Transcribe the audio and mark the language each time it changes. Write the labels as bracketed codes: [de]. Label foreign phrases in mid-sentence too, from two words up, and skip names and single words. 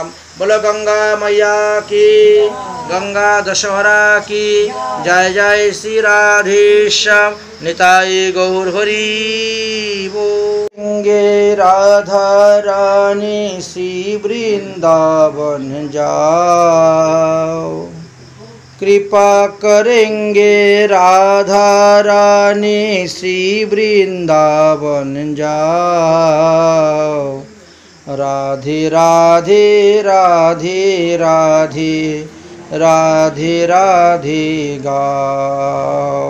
[bn] বলো [hi] गंगा मैया की, गंगा दशहरा की, [bn] জয় জয় শ্রী রাধেশ্যাম, নিতাই গৌর হরি গে। [hi] राधा रानी श्री वृंदावन जाओ, कृपा करेंगे राधा रानी श्री वृंदावन जाओ। राधे राधे राधे राधे राधे राधे गाओ।